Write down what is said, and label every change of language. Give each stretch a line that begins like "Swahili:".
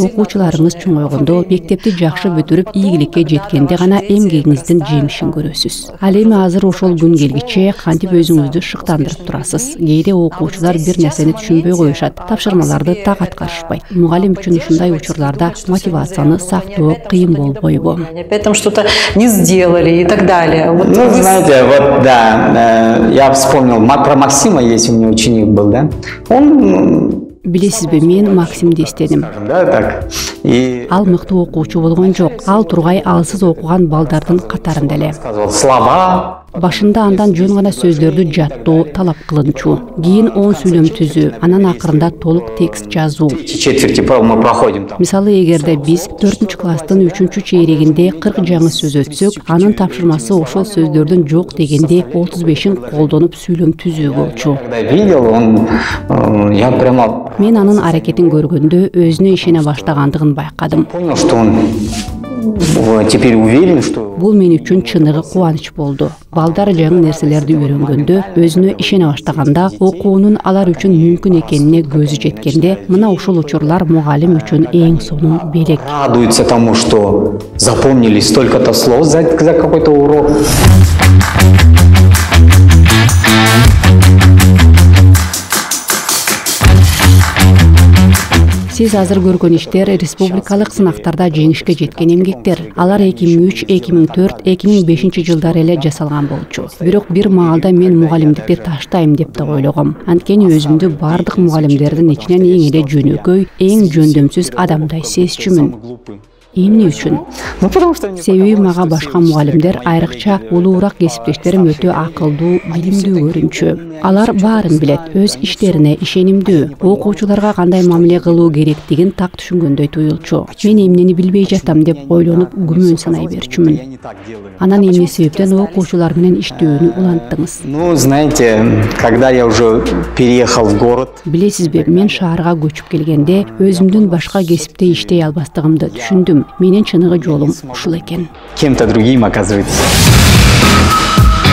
Kyrgyz: Окуучуларыңыз чоңойгондо, мектепти жакшы бүтүрүп, ийгиликке жеткенде гана эмгегиңиздин жемишин көрөсүз. Ал эми азыр ошол күн келгиче кантип өзүңүздү шыктандырып турасыз? Кээде окуучулар бир нерсени түшүнбөй коюшат, тапшырмаларды так аткарышпайт. Мугалим үчүн ушундай учурларда мотивацияны сактоо кыйын болбойбу?
Russian: Опять там что-то не сделали и так далее. Вот знаете, вот да. Я вспомнил, про Максима есть у меня ученик был, да? Он...
Kyrgyz: Билесизби, мен Максим дестедим.
Russian: Да, так. И...
Kyrgyz: Ал мыктуу окуучу болгон жок. Ал тургай алсыз окуган балдардын катарында эле.
Russian: Слова.
Kyrgyz: Башында андан жөн гана сөздөрдү жаттоо талап кылынчу. Кийин 10 сүйлөм түзүү, анан акырында толук текст жазуу.
Russian: Четверти мы проходим там.
Kyrgyz: Мисалы, эгерде биз 4-класстын 3-чейрегинде 40 жаңы сөз өтсөк, анын тапшырмасы ошол сөздөрдүн жок дегенде 35-ин колдонуп сүйлөм түзүү болчу.
Russian: Когда видел, я прямо...
Kyrgyz: Мен анын аракетин көргөндө өзүнө ишене баштагандыгын байкадым.
Russian: Понял, что он теперь уверен, что...
Kyrgyz: Бул мен үчүн чыныгы кубаныч болду. Балдар жаңы нерселерди үйрөнгөндө, өзүнө ишене баштаганда, окуунун алар үчүн мүмкүн экенине көзү жеткенде, мына ушул учурлар мугалим үчүн эң сонун белек.
Russian: Радуется тому, что запомнили столько-то слов за какой-то урок.
Kyrgyz: Сиз азыр көргөн иштер республикалык сынактарда жеңишке жеткен эмгектер. Алар 2003, 2004, 2005 жылдары эле жасалган болчу. Бирок бир маалда мен мугалимдикти таштайм деп да ойлогом. Анткени өзүмдү бардык мугалимдердин ичинен эң эле жөнөкөй, эң жөндөмсүз адамдай сезчүмүн. Эмне үчүн? Себеби мага башка мугалимдер, айрыкча улуураак кесиптештерим өтө акылдуу, билимдүү көрүнчү. Алар баарын билет, өз иштерине ишенимдүү, окуучуларга кандай мамиле кылуу керектигин так түшүнгөндөй туюлчу. Мен эмнени билбей жатам деп ойлонуп күмөн санай берчүмүн. Анан эмне себептен окуучулар менен иштөөнү уланттыңыз?
Russian: Ну, знаете, когда я уже переехал в город...
Kyrgyz: Билесизби, мен шаарга көчүп келгенде өзүмдүн башка кесипте иштей албастыгымды түшүндүм. Менин чыныгы жолум ушул экен.
Russian: Кем-то другим, оказывается.